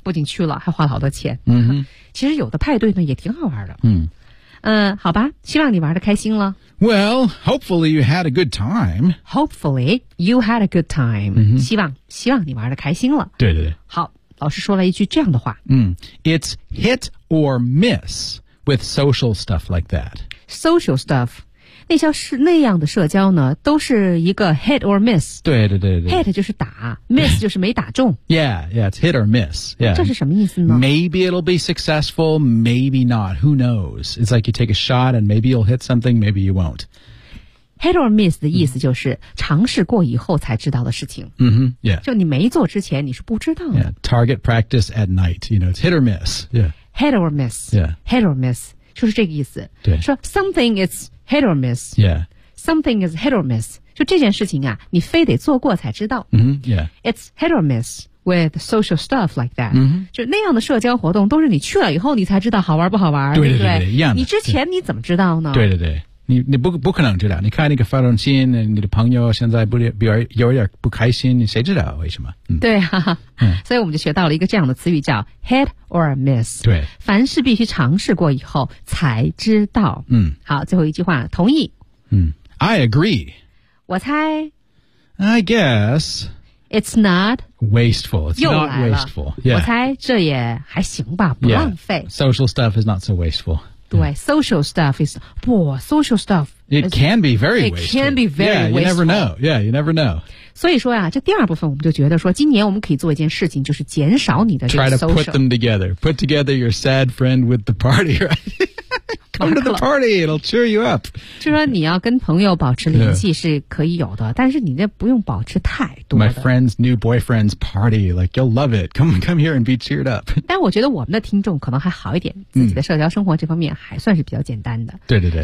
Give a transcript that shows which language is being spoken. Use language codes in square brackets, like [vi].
[zh] 不仅去了，还花了好多钱。嗯哼，其实有的派对呢也挺好玩的。嗯。好吧，希望你玩得开心了。 [en] Well, hopefully you had a good time. Hopefully you had a good time.、 Mm-hmm. [zh] 希望你玩得开心了。对对对。好，老师说了一句这样的话。 [en] It's hit or miss with social stuff like that. Social stuff, [zh] 那样的社交呢，都是一个 hit or miss. 对对对对。 Hit 就是打 ,miss 就是没打中。 [en] Yeah, yeah, it's hit or miss. Yeah. [zh] 这是什么意思呢 [en] ?Maybe it'll be successful, maybe not, who knows? It's like you take a shot and maybe you'll hit something, maybe you won't. [zh] Hit or miss 的意思就是尝试过以后才知道的事情。嗯哼 ,yeah. 就你没做之前你是不知道的。 [en] Yeah, target practice at night, you know, it's hit or miss, yeah. Hit or miss, yeah. [zh] Hit or miss, 就是这个意思。对。说 [en] something is... Hit or miss. Yeah. Something is hit or miss. [zh] 就这件事情啊，你非得做过才知道。嗯、 [en] mm-hmm, ，Yeah. It's hit or miss with social stuff like that. 嗯、mm-hmm. ， [zh] 就那样的社交活动都是你去了以后你才知道好玩不好玩，对对 对, 对, 对，一样的。你之前你怎么知道呢？对对对，你不可能知道。你看那个发短信，你的朋友现在有点不开心，谁知道为什么？嗯、对哈、所以我们就学到了一个这样的词语叫 hit or miss。对，凡事必须尝试过以后才知道。嗯，好，最后一句话，同意。嗯 [en] ，I agree。 [zh] 我猜。 [en] I guess it's not wasteful. It's not wasteful.、Yeah. [zh] 我猜这也还行吧，不浪费。 [en] Yeah. Social stuff is not so wasteful. [zh] 对、 [en] yeah. ，social stuff is 哇 ，social stuff it can be very wasteful. It can be very yeah, wasteful. You never know. Yeah, you never know. [zh] 所以说呀、啊，这第二部分我们就觉得说，今年我们可以做一件事情，就是减少你的这个 social. [en] Try to put them together. Put together your sad friend with the party, right? Come to the party. It'll cheer you up. [zh] 就说你要跟朋友保持联系是可以有的，但是你这不用保持太多的。 [en] My friend's new boyfriend's party. Like you'll love it. Come here and be cheered up. [zh] 但我觉得我们的听众可能还好一点，自己的社交生活这方面还算是比较简单的。对对对，